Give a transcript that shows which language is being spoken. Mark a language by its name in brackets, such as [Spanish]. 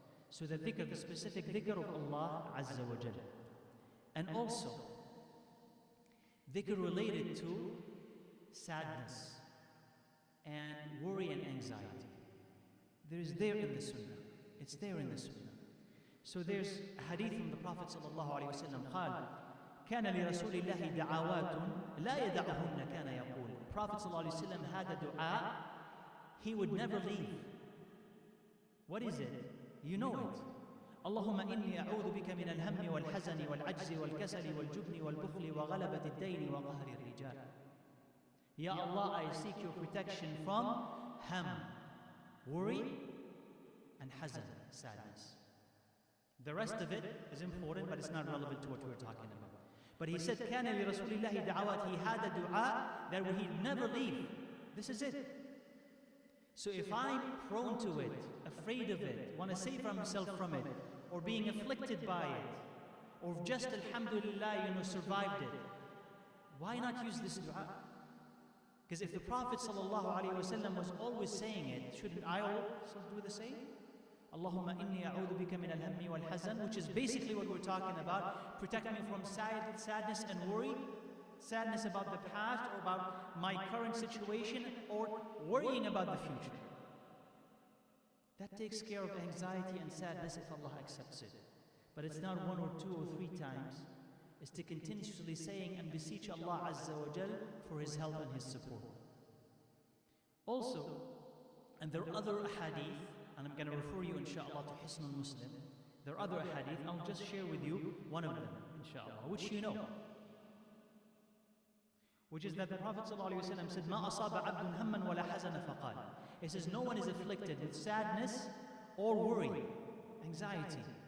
[English] So the dhikr, the specific dhikr of Allah Azza wa Jalla. And also, dhikr related to sadness and worry and anxiety. There in the Sunnah. It's there in the Sunnah. So there's a hadith from the Prophet sallallahu alaihi wasallam. [Arabic] قال كان لرسول الله دعوات لا يدعهن كان يقول. [English] Prophet sallallahu alaihi wasallam had a dua he would never leave. What is it? You know it. [Arabic] اللهم إني أعوذ بك من الهم والحزن والعجز والكسل والجبن والبخل وغلبة الدين وقهر الرجال. [English] Ya Allah, I seek your protection from ham, worry, and hazan, sadness. The rest of it is important, but it's not relevant to what we're talking about. But he said, [Arabic] كان لرسول الله دعوات. [English] He had a dua that he'd never leave. This is it. So if I'm prone to it, afraid of it, want to save myself from it, or being afflicted by it, or just alhamdulillah, survived it, why not use this dua? Because if the Prophet ﷺ was always saying it, shouldn't I also do the same? [Arabic] Allahumma inni a'udhu bika min al-hammi wal-hazan, [English] which is basically what we're talking about. Protect me from sadness and worry, sadness about the past or about my current situation, or worrying about the future. That takes care of anxiety and sadness if Allah accepts it. But it's not one or two or three times. Is to continuously saying and beseech Allah Azza wa Jal for His help and His support. Also, and there are other hadith, and I'm going to refer you inshallah to Hisnul Muslim. There are other hadith, and I'll just share with you one of them, inshallah, which you know. Which is that the Prophet ﷺ said, [Arabic] مَا أَصَابَ عَبْدٌ هَمًّا وَلَا حَزَنَ فَقَالَ. [English] He says, no one is afflicted with sadness or worry, anxiety.